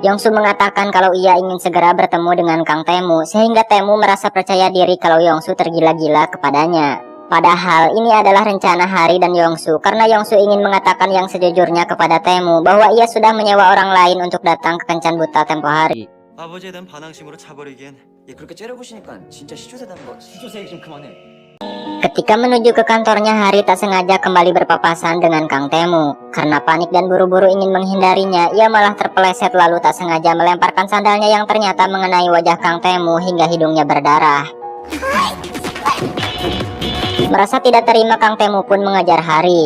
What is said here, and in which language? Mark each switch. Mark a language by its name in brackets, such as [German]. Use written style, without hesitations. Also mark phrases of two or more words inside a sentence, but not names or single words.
[Indonesian] Yongsu mengatakan kalau ia ingin segera bertemu dengan Kang Taemu sehingga Taemu merasa percaya diri kalau Yongsu tergila-gila kepadanya. Padahal ini adalah rencana Hari dan Yongsu karena Yongsu ingin mengatakan yang sejujurnya kepada Taemu bahwa ia sudah menyewa orang lain untuk datang ke kencan buta tempo hari. [Korean] 아버지에 대한 반항심으로 차버리기엔 그렇게 째려보시니까 진짜 시조새다는 거. 시조새 좀 그만해. [Indonesian] Ketika menuju ke kantornya, Hari tak sengaja kembali berpapasan dengan Kang Taemu. Karena panik dan buru-buru ingin menghindarinya, ia malah terpeleset lalu tak sengaja melemparkan sandalnya yang ternyata mengenai wajah Kang Taemu hingga hidungnya berdarah. Merasa tidak terima, Kang Taemu pun mengejar Hari.